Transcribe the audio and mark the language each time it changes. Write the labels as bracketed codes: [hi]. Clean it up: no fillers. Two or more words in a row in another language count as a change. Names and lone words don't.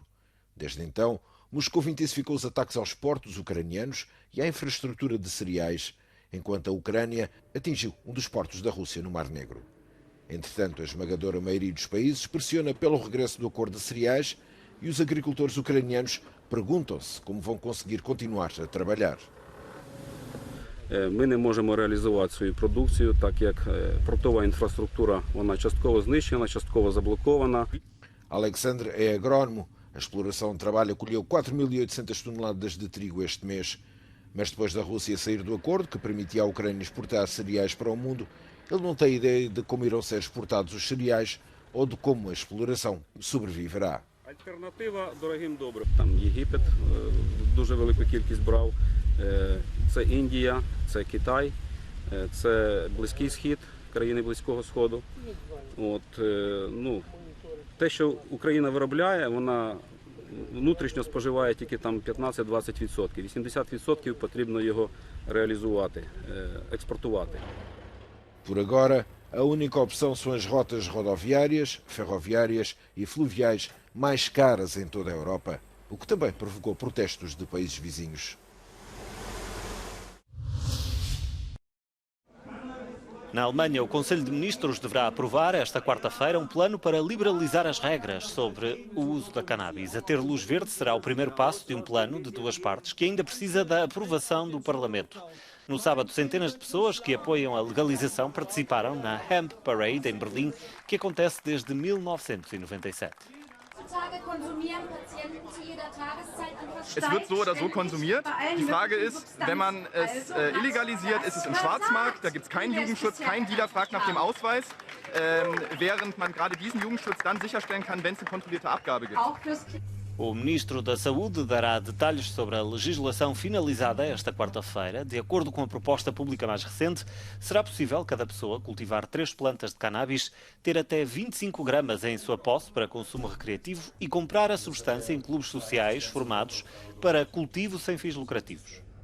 [pt] Desde então, Moscou intensificou os ataques aos portos ucranianos e à infraestrutura de cereais, enquanto a Ucrânia atingiu um dos portos da Rússia no Mar Negro. Entretanto, a esmagadora maioria dos países pressiona pelo regresso do acordo de cereais e os agricultores ucranianos perguntam-se como vão conseguir continuar a trabalhar. [uk] Ми не можемо реалізувати свою продукцію, так як портова інфраструктура вона частково знищена, частково заблокована. [pt] Alexandre é agrônomo. A exploração de trabalho colheu 4.800 toneladas de trigo este mês. Mas depois da Rússia sair do acordo, que permitia à Ucrânia exportar cereais para o mundo, ele não tem ideia de como irão ser exportados os cereais ou de como a exploração sobreviverá. [uk] Альтернатива дорогим добре. Там Єгипет дуже велику кількість брав, це Індія, це Китай, це Близький Схід, країни Близького Сходу. Те, що Україна виробляє, вона внутрішньо споживає тільки там 15-20%. 80% потрібно його реалізувати, експортувати. [pt] Por agora, a única opção são as rotas rodoviárias, ferroviárias e fluviais mais caras em toda a Europa, o que também provocou protestos de países vizinhos. Na Alemanha, o Conselho de Ministros deverá aprovar esta quarta-feira um plano para liberalizar as regras sobre o uso da cannabis. A ter luz verde será o primeiro passo de um plano de duas partes que ainda precisa da aprovação do Parlamento. No sábado, centenas de pessoas que apoiam a legalização participaram na Hemp Parade em Berlim, que acontece desde 1997. [de] Es wird so oder so konsumiert. Die Frage ist, wenn man es illegalisiert, ist es im Schwarzmarkt, da gibt es keinen Jugendschutz, kein Dealer fragt nach dem Ausweis, während man gerade diesen Jugendschutz dann sicherstellen kann, wenn es eine kontrollierte Abgabe gibt. [pt] O Ministro da Saúde dará detalhes sobre a legislação finalizada esta quarta-feira. De acordo com a proposta pública mais recente, será possível cada pessoa cultivar 3 plantas de cannabis, ter até 25 gramas em sua posse para consumo recreativo e comprar a substância em clubes sociais formados para cultivo sem fins lucrativos.